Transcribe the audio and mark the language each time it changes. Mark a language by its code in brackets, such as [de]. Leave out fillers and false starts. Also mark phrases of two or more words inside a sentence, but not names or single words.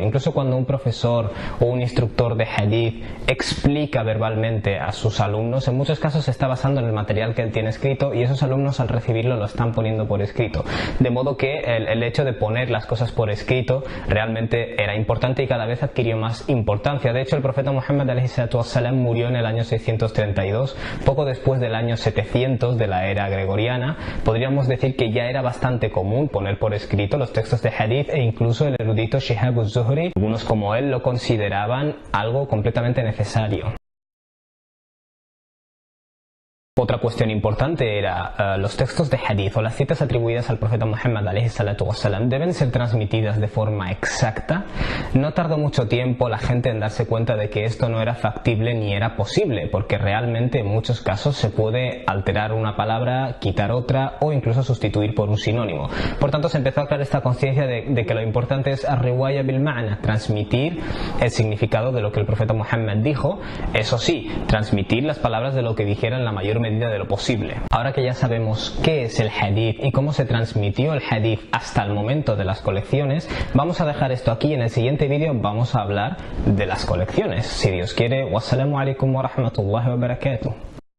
[es] Incluso cuando un profesor o un instructor de hadith explica verbalmente a sus alumnos, en muchos casos se está basando en el material que él tiene escrito y esos alumnos al recibirlo lo están poniendo por escrito. De modo que el hecho de poner las cosas por escrito realmente era importante y cada vez adquirió más importancia. De hecho, el profeta Muhammad [ar] عليه الصلاة والسلام [es] murió en el año 632, poco después del año 700 de la era gregoriana. Podríamos decir que ya era bastante común poner por escrito los textos de hadith e incluso el erudito Shihab az-Zuhri, algunos como él lo consideraban algo completamente necesario. Otra cuestión importante era los textos de hadith o las citas atribuidas al profeta Muhammad [ar] عليه الصلاة والسلام [es] deben ser transmitidas de forma exacta. No tardó mucho tiempo la gente en darse cuenta de que esto no era factible ni era posible, porque realmente en muchos casos se puede alterar una palabra, quitar otra o incluso sustituir por un sinónimo. Por tanto, se empezó a crear esta conciencia de que lo importante es [ar] الرواية بالمعنى, [es] transmitir el significado de lo que el profeta Muhammad dijo, eso sí, transmitir las palabras de lo que dijera en la mayor medida de lo posible. Ahora que ya sabemos qué es el hadith y cómo se transmitió el hadith hasta el momento de las colecciones, vamos a dejar esto aquí. En el siguiente vídeo vamos a hablar de las colecciones, si Dios quiere. [ar] والسلام عليكم ورحمة الله وبركاته.